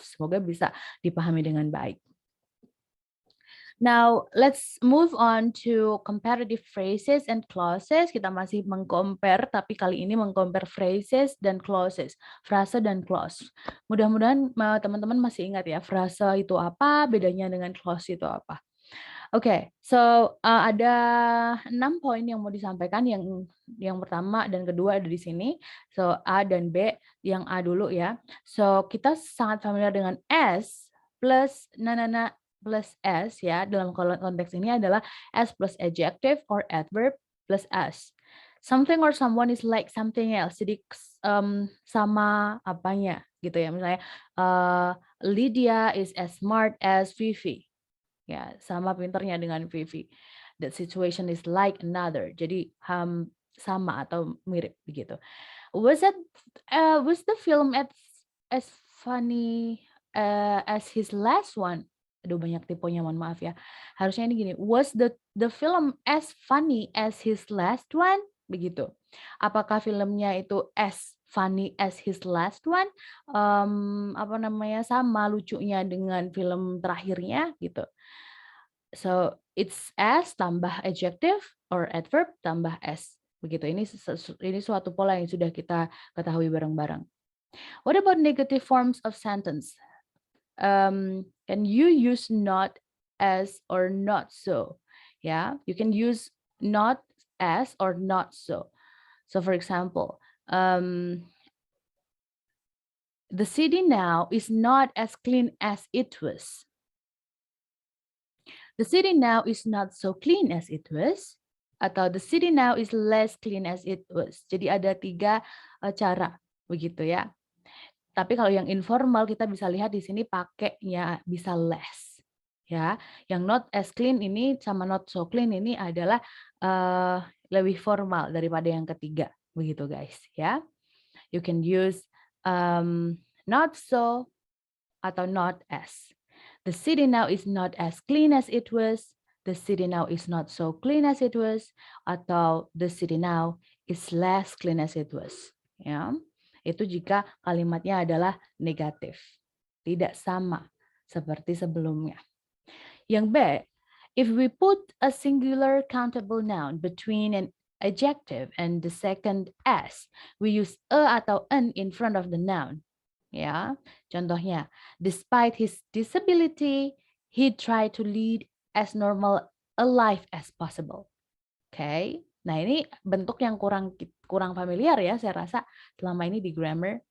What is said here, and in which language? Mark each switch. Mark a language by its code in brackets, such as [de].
[id] Semoga bisa dipahami dengan baik. [en] Now, let's move on to comparative phrases and clauses. [id] Kita masih mengcompare, tapi kali ini mengcompare phrases dan clauses. Frase dan clause. Mudah-mudahan teman-teman masih ingat ya, frase itu apa, bedanya dengan clause itu apa. Oke, so ada 6 poin yang mau disampaikan. Yang pertama dan kedua ada di sini. So, A dan B. Yang A dulu ya. So, kita sangat familiar dengan [en] S plus plus S [id] ya, dalam konteks ini adalah S plus adjective or adverb plus S. [en] Something or someone is like something else. [id] Jadi sama apanya gitu ya. [en] Misalnya Lydia is as smart as Vivi. [id] Ya, sama pinternya dengan Vivi. [en] That situation is like another. [id] Jadi sama atau mirip begitu. [en] Was the film as funny as his last one? [id] Aduh, banyak tiponya, mohon maaf ya. Harusnya ini gini, [en] was the film as funny as his last one? [id] Begitu. Apakah filmnya itu [en] as funny as his last one? [id] Apa namanya, sama lucunya dengan film terakhirnya gitu. [en] So it's as tambah adjective or adverb tambah s. [id] Begitu. Ini suatu pola yang sudah kita ketahui bareng-bareng. [en] What about negative forms of sentence? Can you use not as or not so? Yeah, you can use not as or not so. So for example, the city now is not as clean as it was. The city now is not so clean as it was. Atau the city now is less clean as it was. [id] Jadi ada 3 cara begitu ya. Tapi kalau yang informal kita bisa lihat di sini pakainya bisa less. Ya, yang not as clean ini sama not so clean ini adalah lebih formal daripada yang ketiga, begitu guys ya. [en] You can use not so atau not as. The city now is not as clean as it was. The city now is not so clean as it was. Atau the city now is less clean as it was. Ya. [id] Itu jika kalimatnya adalah negatif. Tidak sama seperti sebelumnya. [en] Yang B, if we put a singular countable noun between an adjective and the second s, we use a atau an in front of the noun. [id] Ya, contohnya, [en] despite his disability, he tried to lead as normal a life as possible. Oke. [id] Nah, ini bentuk yang kurang familiar ya saya rasa selama ini di grammar.